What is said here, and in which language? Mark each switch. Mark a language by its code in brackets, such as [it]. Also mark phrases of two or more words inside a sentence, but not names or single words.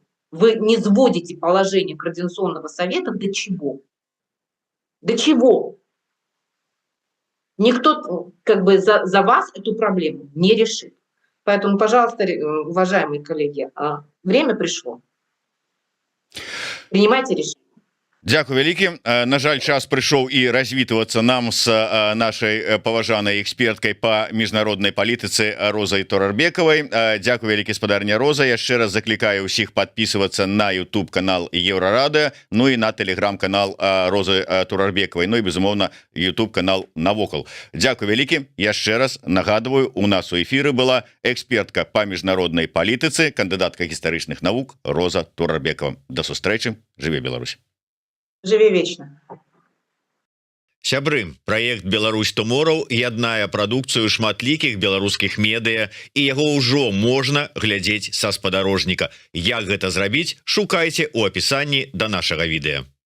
[ru] Вы не сводите положение Координационного совета до чего? До чего? Никто как бы за вас эту проблему не решит. Поэтому, пожалуйста, уважаемые коллеги, время пришло. Принимайте решение. [be] Дякую вялікі. На жаль, час прыйшоў і развітвацца нам с нашай паважанай эксперткай по міжнароднай палітыцы Розай Турарбекавай. Дякую вялікі, спадарня Роза. Яшчэ раз заклікаю ўсіх подписываться на YouTube канал Еўрарада, ну і на телеграм-канал Розы Турарбекавай, ну і безумоўна YouTube канал Навокал. Дякую вялікі. Яшчэ раз нагадываю, у нас у эфіры была экспертка по міжнароднай палітыцы, кандыдатка гістарычных навук Роза Турарбекава. До сустрэчы. Жыве Беларусь. [ru] Живи вечно. [be] Сябры, праект Беларусь Tomorrow яднае прадукцыю шматлікіх беларускіх медыа, і яго ўжо можна глядзець са спадарожніка. Як гэта зрабіць, шукайце ў апісанні да нашага відэа.